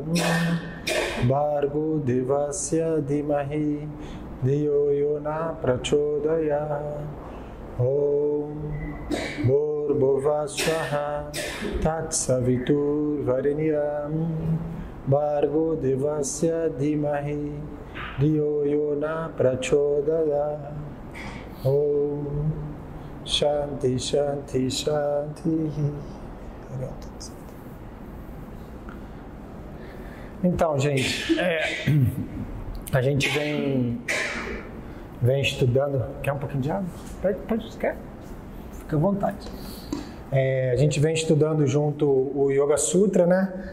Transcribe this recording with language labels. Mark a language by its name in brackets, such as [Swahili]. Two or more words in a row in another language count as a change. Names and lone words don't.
[Sanskrit] Bhargo Devasya Dimahi Diyo Yona Prachodaya Om Bhurvubhuva Swaha Tat Savitur Varenyam Bhargo Devasya Dimahi Diyo Yona Prachodaya Om Shanti Shanti Shanti. [Portuguese] Então, gente, a gente vem estudando. Quer um pouquinho de água? Pode, quer? Fica à vontade. A gente vem estudando junto o Yoga Sutra, né?